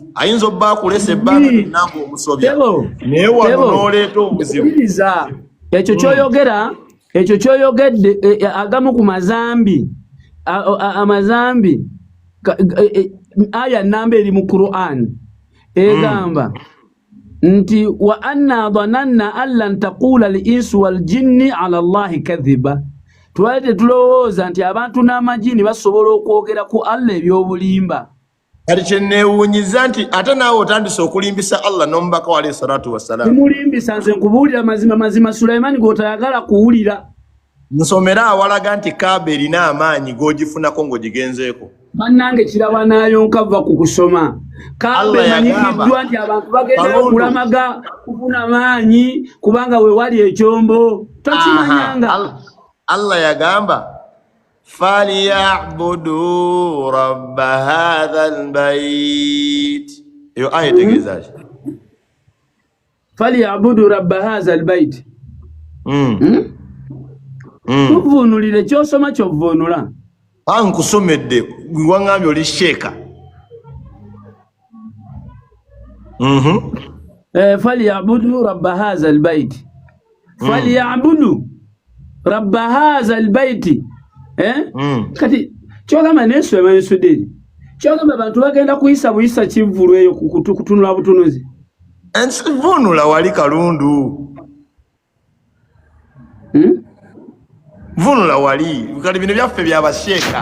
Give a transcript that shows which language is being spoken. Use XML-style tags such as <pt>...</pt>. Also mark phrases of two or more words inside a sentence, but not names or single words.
<lg>Ayinza obba akulesa ebbanga namba omusobya naye wano n'oleeta obuzibu. Ekyo kyoyogedde agamu ku mazambi amazambi aya namba eri mu Qur'an egamba nti</lg> <ar>وأنا ظننا أن لن تقول الإنس والجن على الله كذبا.</ar> <lg>Twalete tulowooza nti abantu n'amajini basobola okwogera ku Allah ebyobulimba. Kati kyenneewuunyiza nti ate naawe otandise okulimbisa Allah n'omubaka wa</lg> <ar>عليه الصلاة والسلام.</ar> <lg>Timulimbisa nze nkubuulira mazima Sulaiman g'otayagala kuwulira. Nsomera awalaga nti Kaaba erina amaanyi g'ogifunako ng'ogigenzeeko. Bannange kiraba nayonka va ku kusoma. kambe manyikiddwa nti abantu bagenda okulamaga kufuna maanyi kubanga we wali ekyombo tokimanyanga.</lg> <ar>Allah yagamba فليعبدوا رب هذا البيت.</ar> <lg>Iyo aya tegezaje</lg> <ar>فليعبدوا رب هذا البيت.</ar> <lg>Tuvunulire kyosoma kyovunula. Ankusomedde wangambye oli sheeka.</lg> <ar>فليعبدوا رب هذا البيت. فليعبدوا رب هذا البيت.</ar> <lg>Kati kyogamba neswema nsudde. Kyogamba abantu bagenda kuyisa buyisa kivulu eyo kutunula butunuzi. Ensivunula wali kalundu. Vunula wali kali bino byaffe byabasheeka.</lg>